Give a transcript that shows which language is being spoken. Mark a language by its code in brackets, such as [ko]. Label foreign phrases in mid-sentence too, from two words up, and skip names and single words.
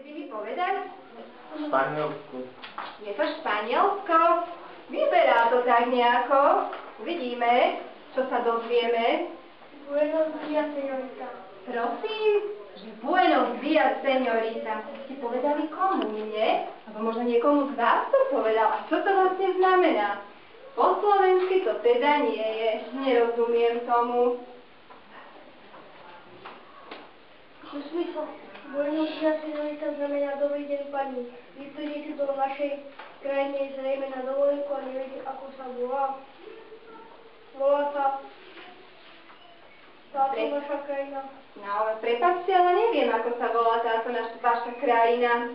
[sk] povedať? Španielsku. Je to Španielsko? Vyzerá to tak nejako. Uvidíme, čo sa dozvieme. [es] Buenos días, señorita. [sk] Prosím, že [es] Buenos días, señorita. [sk] Ste povedali komu, nie? Alebo možno niekomu z vás to povedal. A čo to vlastne znamená? Po slovensky to teda nie je. Nerozumiem tomu. Smysl. [es] Buenos días, señorita, [sk] znamená dobrý deň, pani. Vy prídete do našej krajine zrejme na dovolenku a neviete, ako sa volá. Volá sa táto naša krajina. No ale prepáčte, ale neviem, ako sa volá táto vaša krajina.